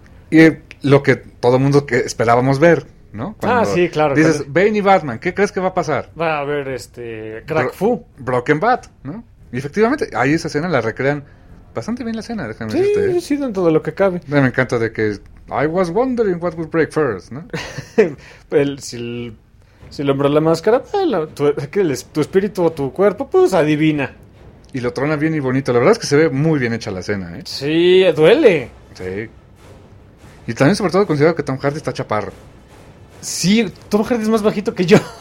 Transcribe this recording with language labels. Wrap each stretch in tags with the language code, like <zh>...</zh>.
<es>Y lo que todo mundo que esperábamos ver, ¿no? Cuando sí, claro. Dices, pero... Bane y Batman, ¿qué crees que va a pasar? Va a haber Crack Fu. Broken Bat, ¿no? Y efectivamente, ahí esa escena la recrean bastante bien la escena, déjame decirte. Sí, sí, dentro de lo que cabe. Me encanta de que...</es> <en>I was wondering what would break first,</en> <es>¿no? Si el hombre la máscara, tu espíritu o tu cuerpo, pues adivina. Y lo trona bien y bonito. La verdad es que se ve muy bien hecha la escena, ¿eh? Sí, duele. Sí. Y también sobre todo considero que Tom Hardy está chaparro. Sí, Tom Hardy es más bajito que yo.</es>